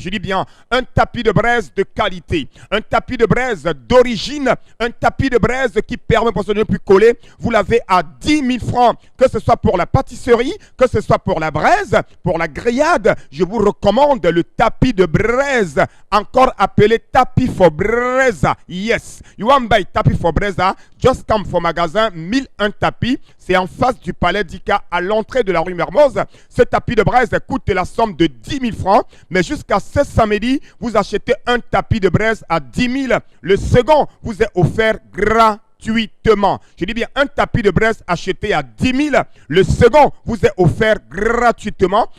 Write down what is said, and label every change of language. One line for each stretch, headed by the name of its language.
French: Je dis bien un tapis de braise de qualité, un tapis de braise d'origine, un tapis de braise qui permet pour se ne plus coller. Vous l'avez à 10 000 francs, que ce soit pour la pâtisserie, que ce soit pour la braise, pour la grillade. Je vous recommande le tapis de braise, encore appelé tapis for breza.
English: Yes, you want buy tapis for breza? Just come for magasin 1001 tapis.
French: C'est en face du palais d'Ika à l'entrée de la rue Mermoz. Ce tapis de braise coûte la somme de 10 000 francs. Mais jusqu'à ce samedi, vous achetez un tapis de braise à 10 000. Le second vous est offert gratuitement. Je dis bien un tapis de braise acheté à 10 000. Le second vous est offert gratuitement.